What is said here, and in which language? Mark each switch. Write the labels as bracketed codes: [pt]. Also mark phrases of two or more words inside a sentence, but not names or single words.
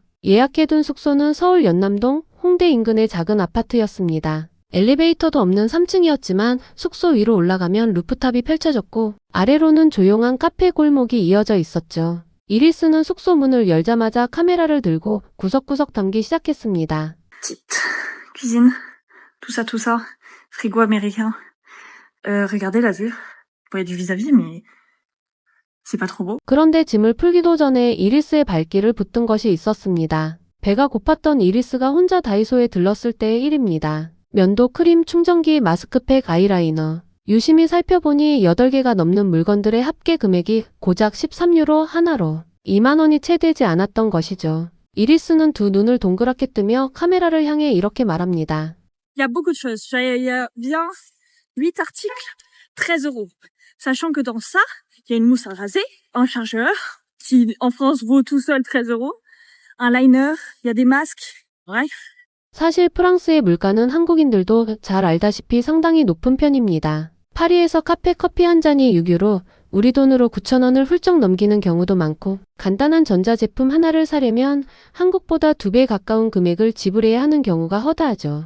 [ko] 예약해둔 숙소는 서울 연남동 홍대 인근의 작은 아파트였습니다. 엘리베이터도 없는 3층이었지만 숙소 위로 올라가면 루프탑이 펼쳐졌고 아래로는 조용한 카페 골목이 이어져 있었죠. 이리스는 숙소 문을 열자마자 카메라를 들고 구석구석 담기 시작했습니다. [fr] Petite cuisine, tout ça, frigo américain. Regardez la vue. Bon, il y a du vis-à-vis, mais c'est pas trop beau. [ko] 그런데 짐을 풀기도 전에 이리스의 발길을 붙든 것이 있었습니다. 배가 고팠던 이리스가 혼자 다이소에 들렀을 때의 일입니다. 면도, 크림, 충전기, 마스크팩, 아이라이너. 유심히 살펴보니 8개가 넘는 물건들의 합계 금액이 고작 13유로 하나로 2만 원이 채 되지 않았던 것이죠. 이리스는 두 눈을 동그랗게 뜨며 카메라를 향해 이렇게 말합니다. [fr] Il y a beaucoup de choses. Il y a bien 8 articles, 13€. Sachant que dans ça, il y a une mousse à raser, un chargeur, qui en France vaut tout seul 13€, un liner, il y a des masques, bref. [ko] 사실 프랑스의 물가는 한국인들도 잘 알다시피 상당히 높은 편입니다. 파리에서 카페 커피 한 잔이 6유로, 우리 돈으로 9,000원을 훌쩍 넘기는 경우도 많고 간단한 전자제품 하나를 사려면 한국보다 2배 가까운 금액을 지불해야 하는 경우가 허다하죠.